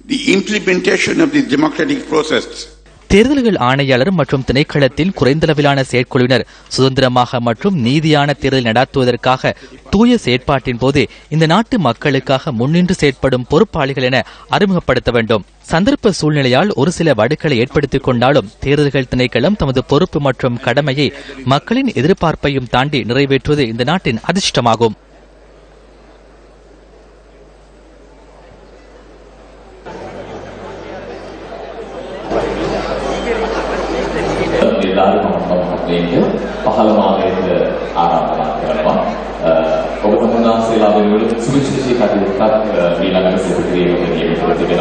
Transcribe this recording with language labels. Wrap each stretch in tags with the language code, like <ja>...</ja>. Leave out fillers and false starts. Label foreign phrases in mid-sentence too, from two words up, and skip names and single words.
<ta>தேர்தல்கள் ஆணையாளர் மற்றும் திணைக்களத்தின் குறைந்தளவிலான செயற்குழுவினர் சுதந்திரமாக மற்றும் நீதியான தேர்தல் நடத்துவதற்காக தூய செயற்பாட்டின் போது இந்த நாட்டு மக்களுக்காக முன்னின்று செயற்படும் பொறுப்பாளிகள் என அறிமுகப்படுத்த வேண்டும். சந்தர்ப்ப சூழ்நிலையால் ஒரு சில வடுக்களை ஏற்படுத்திக் கொண்டாலும் தேர்தல்கள் திணைக்களம் தமது பொறுப்பு மற்றும் கடமையை மக்களின் எதிர்பார்ப்பையும் தாண்டி நிறைவேற்றுவது இந்த நாட்டின் அதிர்ஷ்டமாகும்.</ta> <si>පහළ මානයට ආරාධනා කරනවා. ඔබ වහන්සේලා වෙනුවෙන් සුවිශේෂී කටයුත්තක් ඊළඟට සිදු කිරීමට නියමිතව තිබෙනවා.</si>